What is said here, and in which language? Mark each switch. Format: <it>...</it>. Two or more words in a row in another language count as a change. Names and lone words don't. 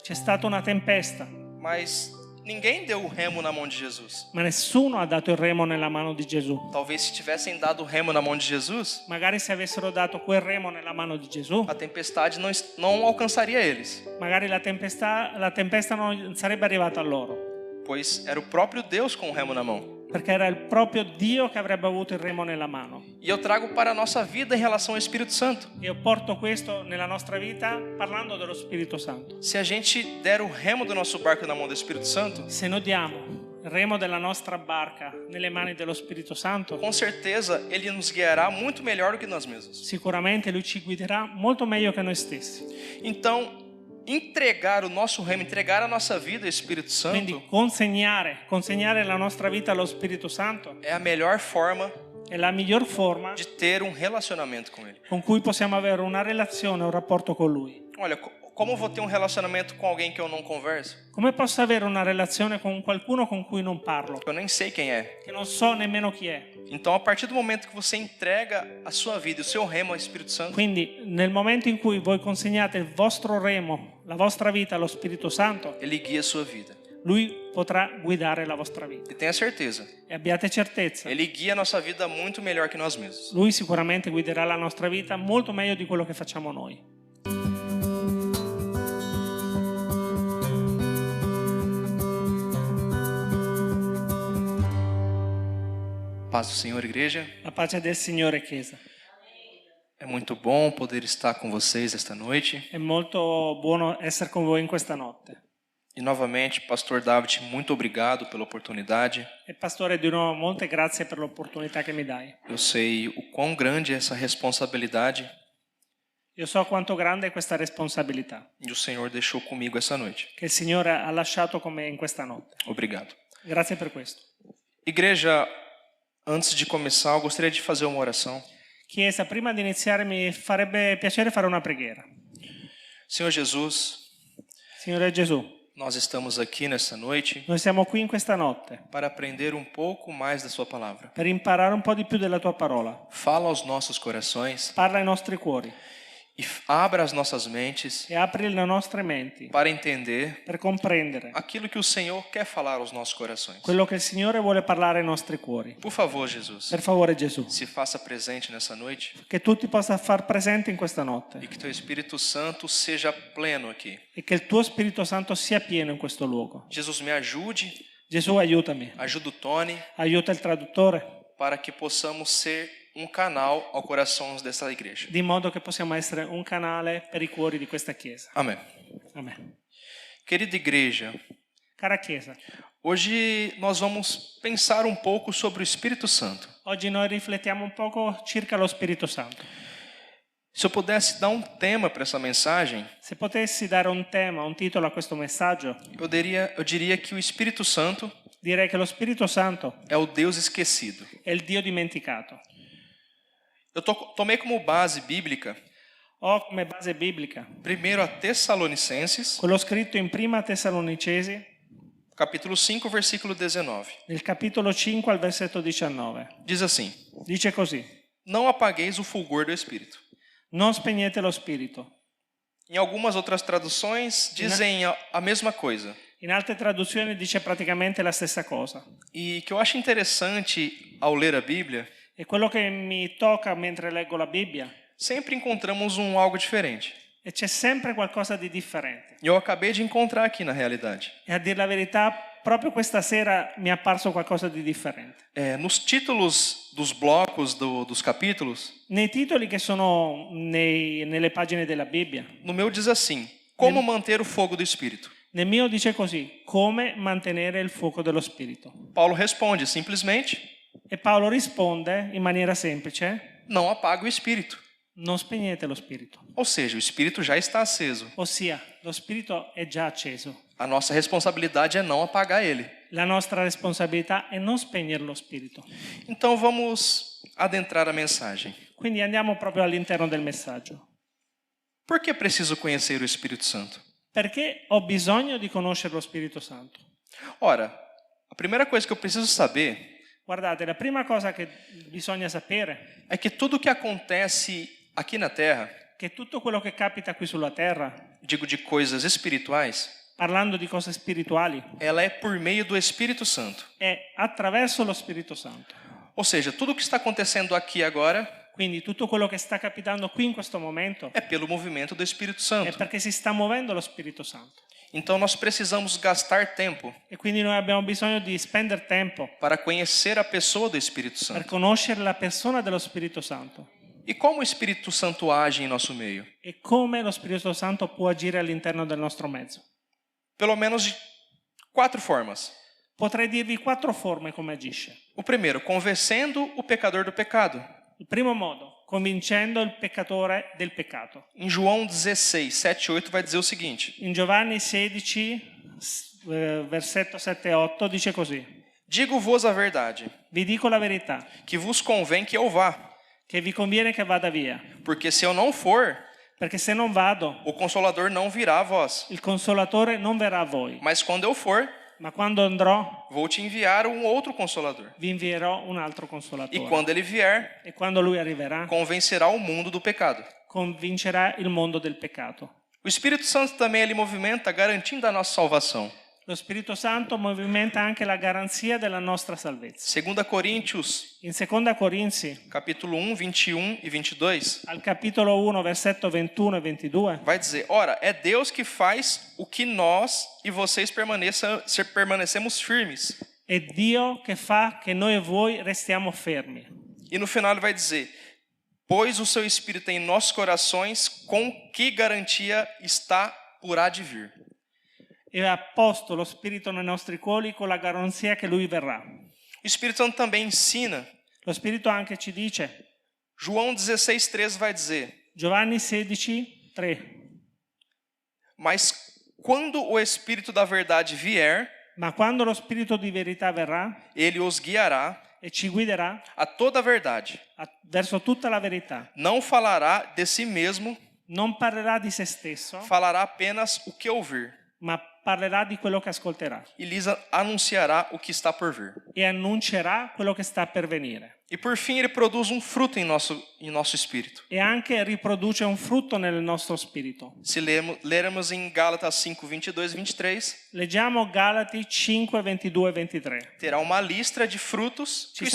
<it>C'è stata una tempesta,</it> <pt>mas ninguém deu o remo na mão de Jesus.</pt> <it>ma nessuno ha dato il remo nella mano di Gesù.</it> <pt>Talvez se tivessem dado o remo na mão de Jesus,</pt> <it>Magari se avessero dato quel remo nella mano di Gesù,</it> <pt>a tempestade não alcançaria eles,</pt> <it>magari la tempesta non sarebbe arrivata a loro,</it> <pt>pois era o próprio Deus com o remo na mão.</pt> <it>perché era il proprio Dio che avrebbe avuto il remo nella mano.</it> <pt>E eu trago para a nossa vida em relação ao Espírito Santo.</pt> <it>Io porto questo nella nostra vita parlando dello Spirito Santo.</it> <pt>Se a gente der o remo do nosso barco na mão do Espírito Santo,</pt> <it>Se noi diamo il remo della nostra barca nelle mani dello Spirito Santo,</it> <pt>com certeza Ele nos guiará muito melhor do que nós mesmos.</pt> <it>sicuramente Lui ci guiderà molto meglio che noi stessi.</it> <pt>Então, entregar o nosso remo, entregar a nossa vida ao Espírito Santo</pt> <it>Quindi consegnare la nostra vita allo Spirito Santo</it> <pt>é a melhor forma</pt> <it>è la miglior forma</it> <pt>de ter um relacionamento com Ele.</pt> <it>con cui possiamo avere una relazione, un rapporto con Lui.</it> <pt>Olha, como eu vou ter um relacionamento com alguém que eu não converso?</pt> <it>Come posso avere una relazione con qualcuno con cui non parlo,</it> <pt>Eu nem sei quem é.</pt> <it>che non so nemmeno chi è?</it> <pt>Então, a partir do momento que você entrega a sua vida, o seu remo ao Espírito Santo,</pt> <it>Quindi nel momento in cui voi consegnate il vostro remo, la vostra vita allo Spirito Santo,</it> <pt>Ele guia a sua vida.</pt> <it>Lui potrà guidare la vostra vita.</it> <pt>E tenha certeza,</pt> <it>E abbiate certezza,</it> <pt>Ele guia a nossa vida muito melhor que nós mesmos.</pt> <it>Lui sicuramente guiderà la nostra vita molto meglio di quello che facciamo noi.</it> <pt>Paz do Senhor, igreja.</pt> <it>La pace del Signore, Chiesa.</it> <pt>É muito bom poder estar com vocês esta noite.</pt> <it>È molto buono essere con voi in questa notte.</it> <pt>E novamente, Pastor David, muito obrigado pela oportunidade.</pt> <it>E Pastore, di nuovo molte grazie per l'opportunità che mi dai.</it> <pt>Eu sei o quão grande é essa responsabilidade</pt> <it>Io so quanto grande è questa responsabilità</it> <pt>e o Senhor deixou comigo essa noite.</pt> <it>che il Signore ha lasciato con me in questa notte.</it> <pt>Obrigado.</pt> <it>Grazie per questo.</it> <pt>Igreja, antes de começar, eu gostaria de fazer uma oração.</pt> <it>Chiesa, prima di iniziare mi farebbe piacere fare una preghiera.</it> <pt>Senhor Jesus,</pt> <it>Signore Gesù,</it> <pt>nós estamos aqui nesta noite</pt> <it>noi siamo qui in questa notte</it> <pt>para aprender um pouco mais da sua palavra.</pt> <it>per imparare un po' di più della tua parola.</it> <pt>Fala aos nossos corações</pt> <it>Parla ai nostri cuori</it> <pt>e abra as nossas mentes</pt> <it>e apri le nostre menti</it> <pt>para entender</pt> <it>per comprendere</it> <pt>aquilo que o Senhor quer falar aos nossos corações.</pt> <it>quello che il Signore vuole parlare ai nostri cuori.</it> <pt>Por favor, Jesus,</pt> <it>Per favore Gesù,</it> <pt>se faça presente nessa noite</pt> <it>che tu ti possa far presente in questa notte</it> <pt>e que teu Espírito Santo seja pleno aqui.</pt> <it>e che il tuo Spirito Santo sia pieno in questo luogo.</it> <pt>Jesus, me ajude,</pt> <it>Gesù, aiutami,</it> <pt>ajuda o Tony,</pt> <it>aiuta il traduttore,</it> <pt>para que possamos ser um canal ao coração dessa igreja.</pt> <it>di modo che possiamo essere un canale per i cuori di questa Chiesa.</it> <pt>Amém.</pt> <it>Amen.</it> <pt>Querida igreja,</pt> <it>Cara Chiesa,</it> <pt>hoje nós vamos pensar um pouco sobre o Espírito Santo.</pt> <it>oggi noi riflettiamo un poco circa lo Spirito Santo.</it> <pt>Se eu pudesse dar um tema para essa mensagem,</pt> <it>Se potessi dare un tema, un titolo a questo messaggio,</it> <pt>eu diria que o Espírito Santo</pt> <it>direi che lo Spirito Santo</it> <pt>é o Deus esquecido.</pt> <it>è il Dio dimenticato.</it> <pt>Eu tomei como base bíblica,</pt> <it>Ho come base biblica</it> <pt>primeiro a Tessalonicenses,</pt> <it>quello scritto in Prima Tessalonicesi,</it> <pt>capítulo 5, versículo 19.</pt> <it>nel capitolo 5 al versetto 19.</it> <pt>Diz assim:</pt> <it>Dice così:</it> <pt>Não apagueis o fulgor do Espírito.</pt> <it>non spegnete lo Spirito.</it> <pt>Em algumas outras traduções dizem a mesma coisa.</pt> <it>In altre traduzioni dice praticamente la stessa cosa.</it> <pt>E que eu acho interessante ao ler a Bíblia,</pt> <it>E quello che mi tocca mentre leggo la Bibbia</it> <pt>sempre encontramos algo diferente.</pt> <it>e c'è sempre qualcosa di differente.</it> <pt>E eu acabei de encontrar aqui na realidade.</pt> <it>E a dire la verità, proprio questa sera mi è apparso qualcosa di differente.</it> <pt>Nos títulos dos blocos dos capítulos,</pt> <it>Nei titoli che sono nelle pagine della Bibbia,</it> <pt>no meu diz assim: Como manter o fogo do Espírito?</pt> <it>nel mio dice così: come mantenere il fuoco dello Spirito.</it> <pt>Paulo responde simplesmente:</pt> <it>E Paolo risponde in maniera semplice:</it> <pt>Não apague o Espírito.</pt> <it>non spegnete lo Spirito.</it> <pt>Ou seja, o Espírito já está aceso.</pt> <it>Ossia, lo Spirito è già acceso.</it> <pt>A nossa responsabilidade é não apagar ele.</pt> <it>La nostra responsabilità è non spegnere lo Spirito.</it> <pt>Então vamos adentrar a mensagem.</pt> <it>Quindi andiamo proprio all'interno del messaggio.</it> <pt>Por que preciso conhecer o Espírito Santo?</pt> <it>Perché ho bisogno di conoscere lo Spirito Santo?</it> <pt>Ora, a primeira coisa que eu preciso saber</pt> <it>Guardate, la prima cosa che bisogna sapere</it> <pt>é que tudo que acontece aqui na Terra,</pt> <it>è che tutto quello che capita qui sulla terra,</it> <pt>digo de coisas espirituais,</pt> <it>parlando di cose spirituali,</it> <pt>ela é por meio do Espírito Santo.</pt> <it>è attraverso lo Spirito Santo.</it> <pt>Ou seja, tudo o que está acontecendo aqui agora</pt> <it>Quindi tutto quello che sta capitando qui in questo momento</it> <pt>é pelo movimento do Espírito</pt> <it>è Santo. perché si sta muovendo lo Spirito Santo.</it> <pt>Então nós precisamos gastar tempo</pt> <it>E quindi noi abbiamo bisogno di spendere tempo</it> <pt>para conhecer a pessoa do Espírito</pt> <it>per Santo. conoscere la persona dello Spirito Santo</it> <pt>E como o Espírito Santo age em nosso meio?</pt> <it>e come lo Spirito Santo può agire all'interno del nostro mezzo.</it> <pt>Pelo menos de 4 formas.</pt> <it>Potrei dirvi 4 forme come agisce.</it> <pt>O primeiro, convencendo o pecador do pecado.</pt> <it>Il primo modo, convincendo il peccatore del peccato.</it> <pt>Em João 16, 7 e 8 vai dizer o seguinte:</pt> <it>In Giovanni 16, versetto 7 e 8 dice così:</it> <pt>Digo-vos a verdade,</pt> <it>Vi dico la verità,</it> <pt>que vos convém que eu vá,</pt> <it>che vi conviene che vada via,</it> <pt>porque se eu não for,</pt> <it>perché se non vado,</it> <pt>o Consolador não virá a vós.</pt> <it>il Consolatore non verrà a voi,</it> <pt>Mas quando eu for,</pt> <it>ma quando andrò</it> <pt>vou te enviar um outro Consolador.</pt> <it>vi invierò un altro E Consolatore.</it> <pt>quando ele vier,</pt> <it>E quando lui arriverà,</it> <pt>convencerá o mundo do pecado.</pt> <it>convincerà il mondo del peccato.</it> <pt>O Espírito Santo também ele movimenta garantindo a nossa salvação.</pt> <it>Lo Spirito Santo movimenta anche la garanzia della nostra salvezza.</it> <pt>2 Coríntios,</pt> <it>In 2 Corinzi,</it> <pt>capítulo 1, 21 e 22,</pt> <it>al capitolo 1, versetto 21 e 22,</it> <pt>vai dizer: Ora, é Deus que faz o que nós e vocês permanecemos firmes.</pt> <it>è Dio che fa che noi e voi restiamo fermi.</it> <pt>E no final ele vai dizer: Pois o seu Espírito em nossos corações, com que garantia está por há de vir.</pt> <it>E ha posto lo Spirito nei nostri cuori con la garanzia che Lui verrà.</it> <pt>O Espírito Santo também ensina.</pt> <it>Lo Spirito anche ci dice,</it> <pt>João 16,13 vai dizer:</pt> <it>Giovanni 16, 3,</it> <pt>Mas quando o Espírito da verdade vier,</pt> <it>ma quando lo Spirito di verità verrà</it> <pt>ele os guiará</pt> <it>e ci guiderà</it> <pt>a toda a verdade.</pt> <it>verso tutta la verità,</it> <pt>Não falará de si mesmo,</pt> <it>non parlerà di se stesso,</it> <pt>falará apenas o que ouvir.</pt> <it>ma parlerà di quello che ascolterà</it> <pt>E lhes anunciará o que está por vir.</pt> <it>e annuncerà quello che sta per venire.</it> <pt>E por fim ele produz um fruto em nosso espírito.</pt> <it>E anche riproduce un frutto nel nostro spirito.</it> <pt>Se lermos em Gálatas 5, 22 e 23,</pt> <it>Leggiamo Galati 5, 22 e 23.</it> <pt>terá uma lista de frutos que o</pt>